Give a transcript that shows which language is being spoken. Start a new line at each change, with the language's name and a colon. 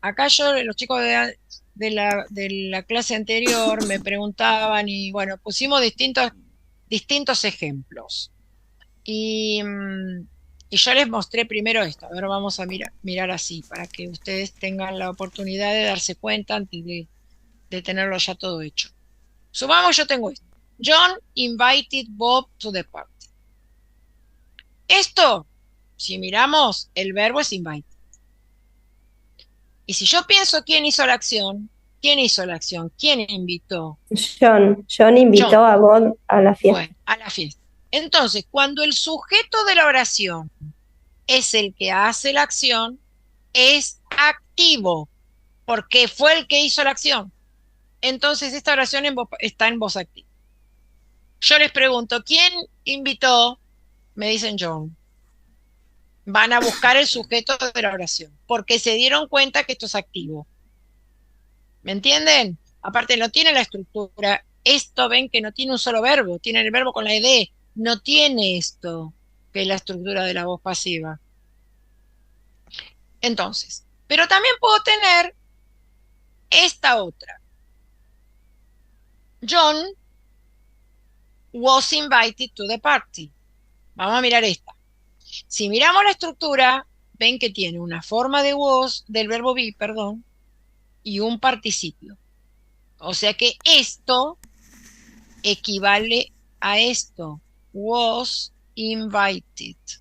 Spanish: Acá los chicos de la clase anterior me preguntaban y bueno, pusimos distintos ejemplos. Y yo les mostré primero esto. Ahora vamos a mirar así para que ustedes tengan la oportunidad de darse cuenta antes de tenerlo ya todo hecho. Supongamos yo tengo esto.
English: John invited Bob to the party.
Spanish: Esto, si miramos, el verbo es invite. Y si yo pienso quién hizo la acción, ¿quién hizo la acción? ¿Quién invitó? John invitó John a Bob a la fiesta. fue a la fiesta. Entonces, cuando el sujeto de la oración es el que hace la acción, es activo, porque fue el que hizo la acción. Entonces, esta oración está en voz activa. Yo les pregunto, ¿quién invitó? Me dicen John. Van a buscar el sujeto de la oración, porque se dieron cuenta que esto es activo. ¿Me entienden? Aparte, no tiene la estructura. Esto ven que no tiene un solo verbo, tiene el verbo con la ed. No tiene esto, que es la estructura de la voz pasiva. Entonces, pero también puedo tener esta otra.
English: John was invited to the party.
Spanish: Vamos a mirar esta. Si miramos la estructura, ven que tiene una forma de was, del verbo be, perdón, y un participio. O sea que esto equivale a esto.
English: Was invited.